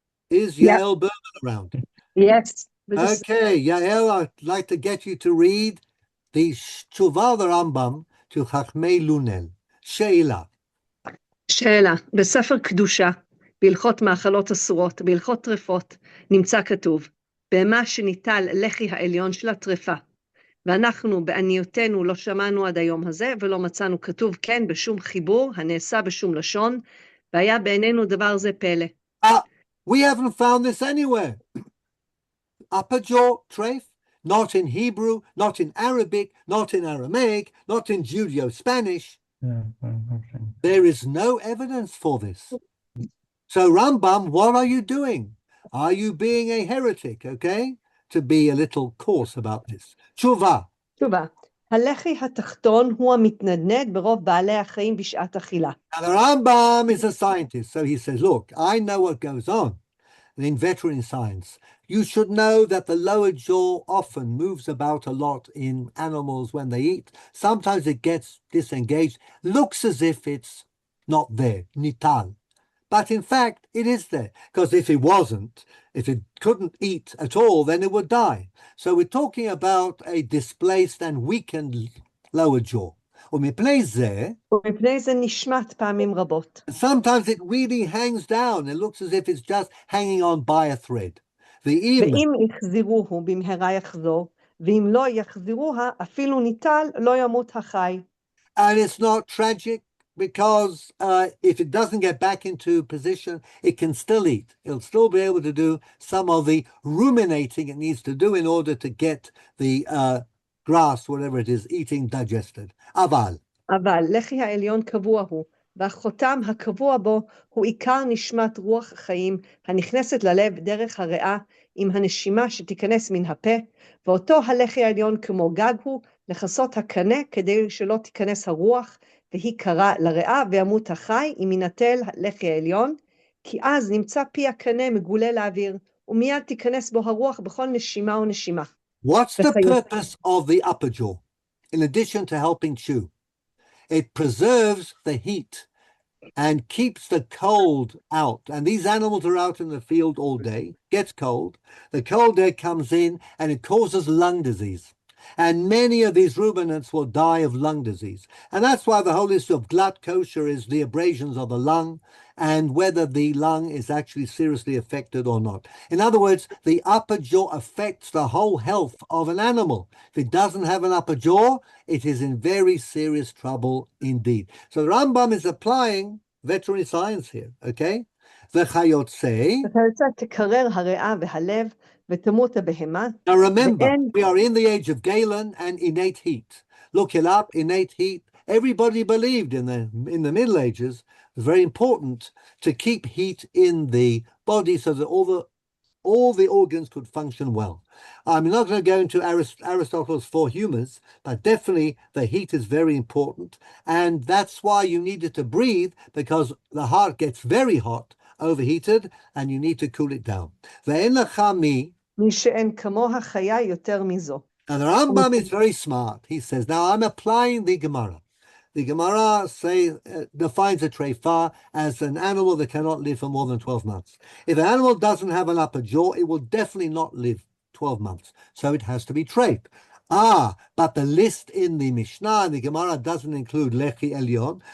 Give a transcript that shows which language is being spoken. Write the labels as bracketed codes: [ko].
[en] Is Yael Berman around? Yes. Okay, Yael, I'd like to get you to read the tshuva of the Rambam to Chachmei Lunel. [he] Sheila. שאלה, בספר קדושה, בהלכות מאכלות אסורות, בהלכות טרפות, נמצא כתוב, בהמה שניטל לחי העליון של הטרפה. ואנחנו בעניותנו לא שמענו עד היום הזה, ולא מצאנו כתוב כן בשום חיבור, הנעשה בשום לשון, והיה בעינינו דבר זה פלא. [en] We haven't found this anywhere. Upper jaw, treif, not in Hebrew, not in Arabic, not in Aramaic, not in Judeo-Spanish. There is no evidence for this. So Rambam, what are you doing? Are you being a heretic, okay? To be a little coarse about this. [he] Tshuva. תשובה, הלחי התחתון הוא המתנדנד ברוב בעלי החיים בשעת אכילה. [en] Now the Rambam is a scientist, so he says, look, I know what goes on in veterinary science. You should know that the lower jaw often moves about a lot in animals when they eat. Sometimes it gets disengaged, looks as if it's not there, nital. But in fact, it is there, because if it wasn't, if it couldn't eat at all, then it would die. So we're talking about a displaced and weakened lower jaw. [he] ומפני זה, ומפני זה נשמט פעמים רבות. [en] sometimes it really hangs down. It looks as if it's just hanging on by a thread. [he] ואם יחזירוהו במהרה יחזור, ואם לא יחזירוה, אפילו ניטל לא ימות החי. [en] And it's not tragic because if it doesn't get back into position, it can still eat. It'll still be able to do some of the ruminating it needs to do in order to get the grass, whatever it is, eating digested. [he] אבל לחי העליון קבוע הוא, והחותם הקבוע בו הוא עיקר נשמת רוח החיים הנכנסת ללב דרך הריאה עם הנשימה שתיכנס מן הפה, ואותו הלחי העליון כמו גג הוא לכסות הקנה כדי שלא תיכנס הרוח, והיא קרה לריאה וימות החי אם ינטל הלחי העליון, כי אז נמצא פי הקנה מגולה לאוויר, ומיד תיכנס בו הרוח בכל נשימה ונשימה. [en] What's the purpose of the upper jaw, in addition to helping chew? It preserves the heat and keeps the cold out. And these animals are out in the field all day, gets cold. The cold air comes in and it causes lung disease. And many of these ruminants will die of lung disease. And that's why the whole issue of glut kosher is the abrasions of the lung and whether the lung is actually seriously affected or not. In other words, the upper jaw affects the whole health of an animal. If it doesn't have an upper jaw, it is in very serious trouble indeed. So the Rambam is applying veterinary science here, okay? [he] וכיוצא. תקרר הריאה והלב ותמות הבהמה. [en] Now remember, we are in the age of Galen and innate heat. Look it up, innate heat. Everybody believed in the Middle Ages it was very important to keep heat in the body so that all the organs could function well. I'm not going to go into Aristotle's four humors, but definitely the heat is very important. And that's why you needed to breathe, because the heart gets very hot, overheated, and you need to cool it down. [he] ואין לך מי. מי שאין כמוה חיה יותר מזו. [en] And the Rambam is very smart. He says, now I'm applying the Gemara. The Gemara defines a treifa as an animal that cannot live for more than 12 months. If an animal doesn't have an upper jaw, it will definitely not live 12 months. So it has to be treif. But the list in the Mishnah and the Gemara doesn't include lechi elyon.